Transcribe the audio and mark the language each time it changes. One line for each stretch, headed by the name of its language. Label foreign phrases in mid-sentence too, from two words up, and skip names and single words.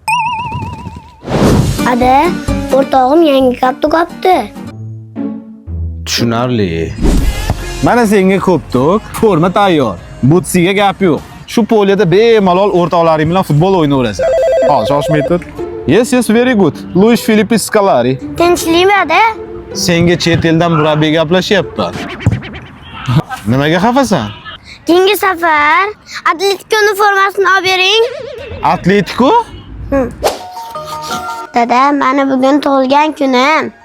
Uzbek: Ada, o'rtog'im yangi kaptok olibdi. Tushunarli. Mana senga ko'p forma tayyor. Butsiga gap yo'q. Shu poliyada bemalol o'rtoqlaring bilan futbol o'ynayverasan. Hozir shoshmay tur.
English: Yes, very good. Luis Felipe Scolari.
Uzbek: Tinchlikmi ada? Senga chet eldan murabbiy gaplashyapti. Nimaga xafasan? Keyingi safar Atletico formasini olib bering. Atletico? Dada, mana bugun tug'ilgan kunim.